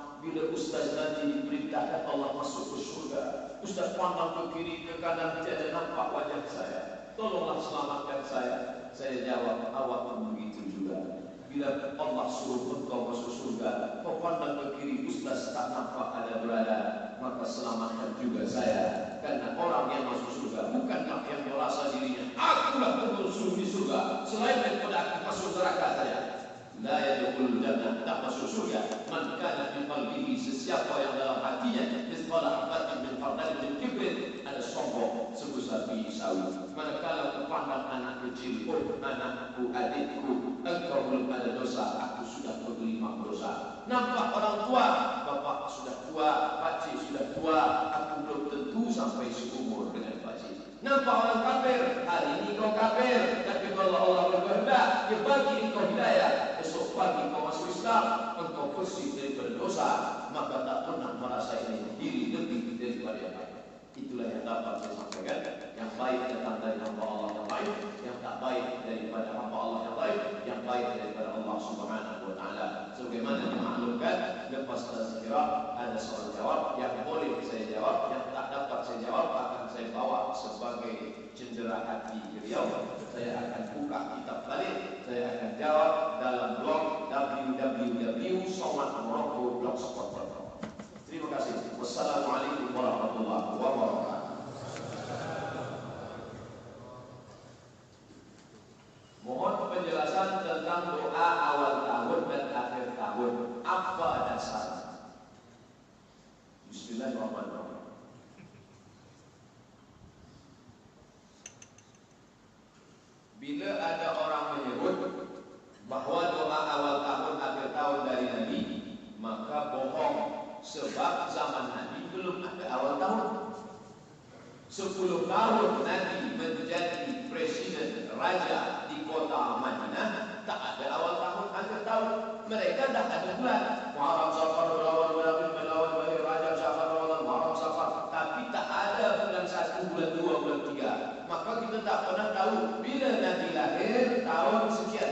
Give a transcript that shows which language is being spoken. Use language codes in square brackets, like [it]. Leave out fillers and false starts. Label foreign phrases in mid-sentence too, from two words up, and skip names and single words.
[ms] Bila Ustaz nanti diperintahkan Allah masuk ke surga, Ustaz pandang ke kiri ke kanan, tiada nampak wajah saya, tolonglah selamatkan saya. Saya jawab, awak pun begitu juga. Bila Allah suruh engkau masuk surga, kau pandang ke kiri, Ustaz tak nampak ada berada, maka selamatkan juga saya. Karena orang yang masuk surga bukanlah yang merasa dirinya akulah pengurus di surga, selain daripada aku masuk neraka saja. [ar] لا يدخل الجنة, [ms] tak masuk surga [ar] من كان في قلبه, [ms] sesiapa yang dalam hatinya [ar] مثقال حبة من خردل من كبر, [ms] ada sombong sebesar biji sawi. Manakala aku pandang anak kecil, oh anakku, adikku, engkau belum ada dosa, aku sudah berlima dosa. Nampak orang tua, bapak sudah tua, pakcik sudah tua, aku belum tentu sampai seumur dengan pakcik. Nampak orang kafir, hari ini kau kafir, tapi kalau Allah berkehendak, dia bagi engkau hidayah, esok pagi kau masuk Islam, engkau bersih daripada dosa, maka tak pernah merasa ini diri lebih daripada yang lain. Itulah yang dapat saya sampaikan. Yang baik datang dari hamba Allah yang baik, yang tak baik daripada hamba Allah yang baik, yang baik daripada Allah [ar] سبحانه وتعالى. [ms] Sebagaimana dimaklumkan, lepas tazkirah ada soal jawab yang boleh saya jawab, yang tak dapat saya jawab akan saya bawa sebagai cendera hati beliau. Saya akan buka kitab balik, saya akan jawab dalam blog www.somatmorocco.blogspot.com. Terima kasih. [ar] والسلام عليكم ورحمة الله وبركاته. [ms] Mohon penjelasan tentang doa awal tahun dan akhir tahun. Apa dasarnya? Bismillahirrahmanirrahim. Bila ada orang menyebut bahwa doa awal tahun akhir tahun dari Nabi, maka bohong, sebab zaman Nabi belum ada awal tahun. 10 tahun Nabi menjadi presiden raja di kota Madinah, tak ada awal tahun akhir tahun. Mereka dah ada bulan Muharram, Safar, Rabiul Awal, Rajab, Rajab, Syawal, Ramadan, Muharram, Safar, tapi tak ada bulan 1, bulan 2, bulan 3. Maka kita tak pernah tahu bila Nabi lahir tahun sekian.